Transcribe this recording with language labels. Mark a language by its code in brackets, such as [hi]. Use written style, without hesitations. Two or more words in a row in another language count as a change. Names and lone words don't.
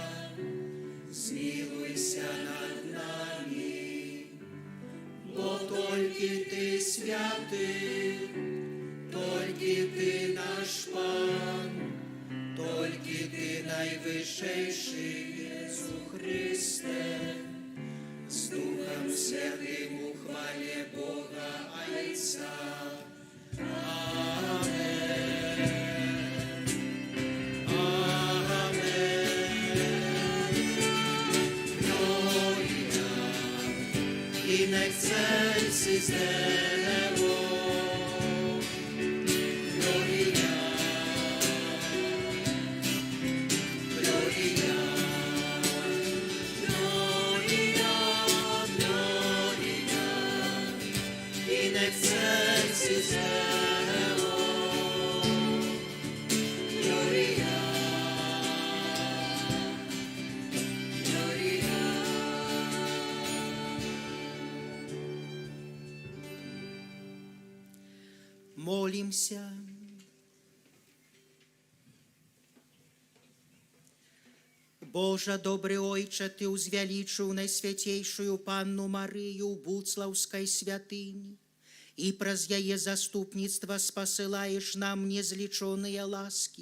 [be] змілуйся над намі, бо толькі ты святы, толькі ты наш Пан, толькі ты найвышэйшы [pl] Jeszu Chryste, z Duchem Świętym u chwale Boga Ojca. [be] Amen. Amen. [la] Gloria in excelsis Deo. Gloria. Gloria. Gloria. Gloria in excelsis Deo. Gloria. Gloria. [be] Молимся. Божа, добры Ойча, Ты узвялічыў найсвяцейшую Панну Марыю ў Буцлаўскай святыні і праз яе заступніцтва спасылаеш нам незлічоныя ласкі.